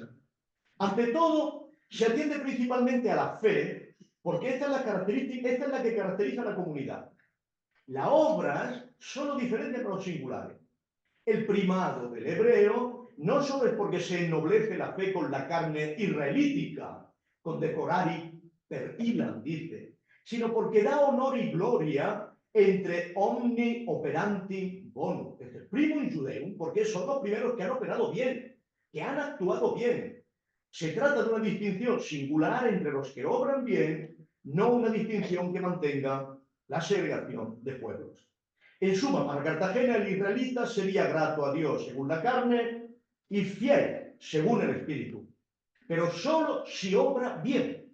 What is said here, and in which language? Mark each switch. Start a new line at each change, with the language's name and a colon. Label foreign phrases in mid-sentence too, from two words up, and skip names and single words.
Spanish: Ante todo, se atiende principalmente a la fe, porque esta es la que caracteriza a la comunidad. Las obras solo diferencian a los singulares. El primado del hebreo no solo es porque se ennoblece la fe con la carne israelítica, con
Latin: decorari per ilam,
Spanish: dice, sino porque da honor y gloria entre
Latin: omni operanti bono,
Spanish: es el
Latin: primum judeum,
Spanish: porque son los primeros que han operado bien, que han actuado bien. Se trata de una distinción singular entre los que obran bien, no una distinción que mantenga la segregación de pueblos. En suma, para Cartagena el israelita sería grato a Dios según la carne y fiel según el espíritu, pero solo si obra bien.